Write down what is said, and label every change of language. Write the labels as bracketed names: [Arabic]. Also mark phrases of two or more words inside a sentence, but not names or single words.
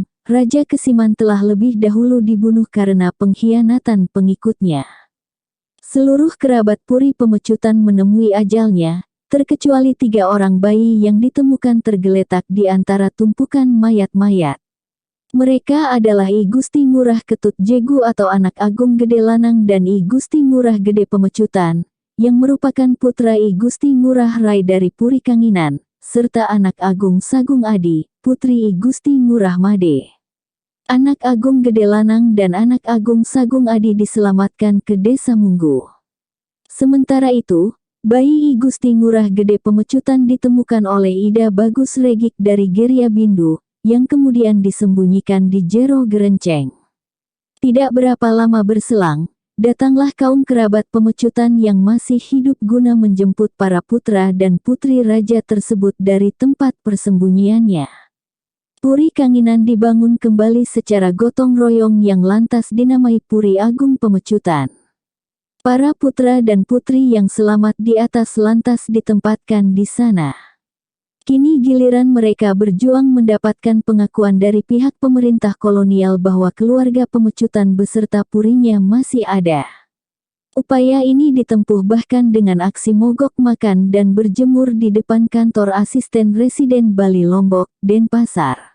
[Indonesian] Raja Kesiman telah lebih dahulu dibunuh karena pengkhianatan pengikutnya. Seluruh kerabat Puri Pemecutan menemui ajalnya, terkecuali 3 orang bayi yang ditemukan tergeletak di antara tumpukan mayat-mayat. Mereka adalah I Gusti Ngurah Ketut Jegu atau anak Agung Gede Lanang dan I Gusti Ngurah Gede Pemecutan, yang merupakan putra I Gusti Ngurah Rai dari Puri Kanginan, serta anak Agung Sagung Adi, putri I Gusti Ngurah Made. Anak Agung Gede Lanang dan anak Agung Sagung Adi diselamatkan ke Desa Munggu. Sementara itu, bayi I Gusti Ngurah Gede Pemecutan ditemukan oleh Ida Bagus Regik dari Geria Bindu, yang kemudian disembunyikan di Jero Gerenceng. Tidak berapa lama berselang, datanglah kaum kerabat Pemecutan yang masih hidup guna menjemput para putra dan putri raja tersebut dari tempat persembunyiannya. Puri Kanginan dibangun kembali secara gotong royong yang lantas dinamai Puri Agung Pemecutan. Para putra dan putri yang selamat di atas lantas ditempatkan di sana. Kini giliran mereka berjuang mendapatkan pengakuan dari pihak pemerintah kolonial bahwa keluarga Pemecutan beserta purinya masih ada. Upaya ini ditempuh bahkan dengan aksi mogok makan dan berjemur di depan kantor asisten residen Bali Lombok, Denpasar.